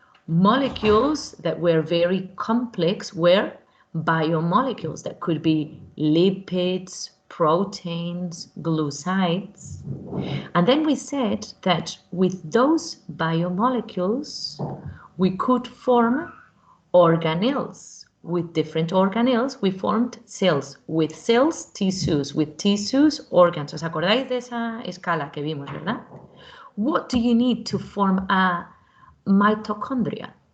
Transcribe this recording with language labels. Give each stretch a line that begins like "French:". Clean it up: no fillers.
English: Molecules that were very complex were biomolecules that could be lipids, proteins, glucides. And then we said that with those biomolecules, we could form organelles. With different organelles, we formed cells. With cells, tissues. With tissues, organs.
Spanish: ¿Os acordáis de esa escala que vimos, verdad?
English: What do you need to form a mitochondria?